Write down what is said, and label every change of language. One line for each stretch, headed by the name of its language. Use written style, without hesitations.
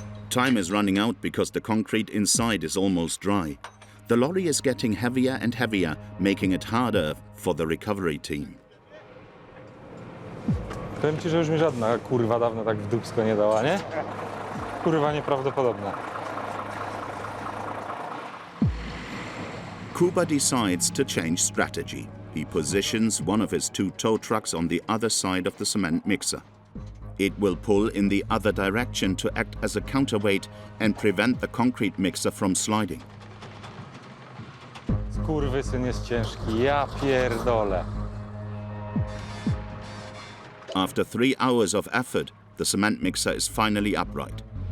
English: Time is running out because the concrete inside is almost dry. The lorry is getting heavier and heavier, making it harder for the recovery team.
Polish: Powiem ci, że już mi żadna kurwa dawno tak w dupsko nie dała, nie? Kurwa nieprawdopodobne.
English: Kuba decides to change strategy. He positions one of his two tow trucks on the other side of the cement mixer. It will pull in the other direction to act as a counterweight and prevent the concrete mixer from sliding.
Polish: Skurwysyn jest ciężki, ja pierdolę.
English: After 3 hours of effort, the cement mixer is finally upright.